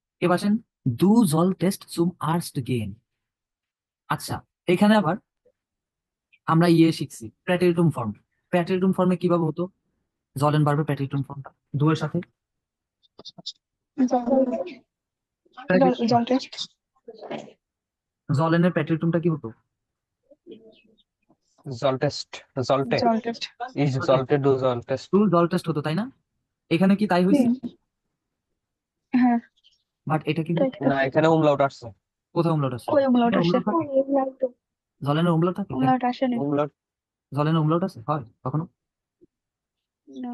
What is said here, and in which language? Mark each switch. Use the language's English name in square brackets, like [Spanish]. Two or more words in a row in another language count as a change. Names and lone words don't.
[Bangla] এবার আসেন, [German] du solltest zum Arzt gehen. [Bangla] আচ্ছা, এখানে আবার আমরা শিখছি প্যাটেরিটুম ফর্ম। প্যাটেরিটুম ফর্মে কিভাবে হতো, জলেন বারবে প্যাটেরিটুম ফর্মটা দুয়ের সাথে [German] Solltest. [Bangla] জলেনের প্যাটেরিটুমটা কি হতো, [German] Zoltest, Zolte, Solltest. ich sollte, du solltest. du solltest [Bangla] হতো, তাই না? এখানে কি তাই হয়েছে? হ্যাঁ, বাট এটা কিন্তু না, এখানে umlaut আসছে। কোথাও umlaut আসছে? কই umlaut জলেনের আসে? umlaut থাকে? জলেনের umlaut থাকে? Umlaut আসেনি। umlaut জলেনের umlaut আছে, হয় কখনো? No.